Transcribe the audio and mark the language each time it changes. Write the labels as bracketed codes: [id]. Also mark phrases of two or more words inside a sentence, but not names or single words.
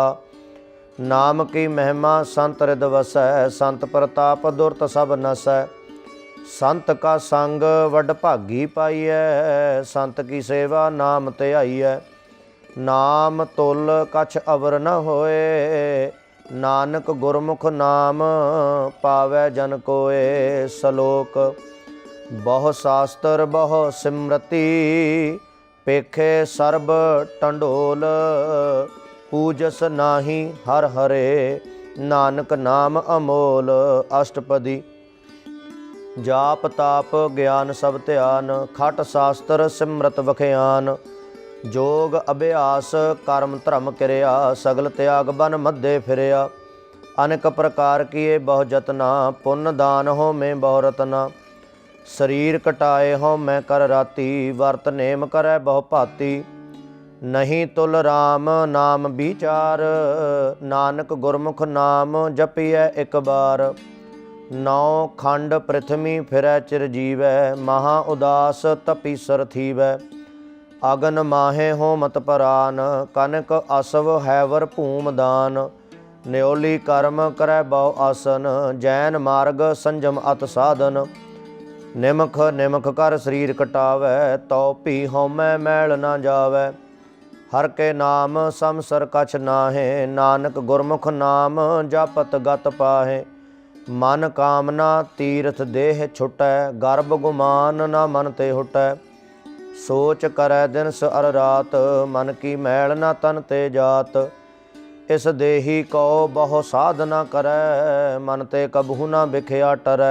[hi] नाम की महिमा संत हृद वसै, संत प्रताप दुरत सब नसै। संत का संग वड भागी पाईਐ, संत की सेवा नाम ध्याईਐ। नाम तुल कछ अवर न होए, नानक गुरमुख नाम पावै जन कोय। सलोक बहु शास्त्र बहु सिमरति, पेखे सर्ब टंडोल। पूजस नाही हर हरे, नानक नाम अमोल। अष्टपदी जाप ताप ज्ञान सब ध्यान, खट शास्त्र सिमरत बखियान। जोग अभ्यास कर्म धर्म किरिया, सगल त्याग बन मध्य फिरिया। अनेक प्रकार किए बहु जतना, पुण्य दान हो में बहु रतना। शरीर कटाए हो मैं कर राती, वर्त नेम करे बहु भाती। नहीं तुल राम नाम विचार, नानक गुरमुख नाम जपिए एक बार। नौ खंड पृथ्वी फिरै चिरजीवै, महा उदास तपीसर थीवै। अगन माहे होमत परान, कनक असव हैवर भूम दान। न्योली कर्म करै बहु आसन, जैन मार्ग संजम अत साधन। निमख निमख कर शरीर कटावै, तो भी होमै मैल न जावै। हर के नाम समसर कछ नाहे, नानक गुरमुख नाम जपत गत पाहे। मन कामना तीर्थ देह छुटै, गर्भ गुमान न मन ते हुटै। सोच करै दिन अर रात, मन की मैल न तन ते जात। इस देही को बहु साधना करै, मन ते कबहु न बिखया टरै।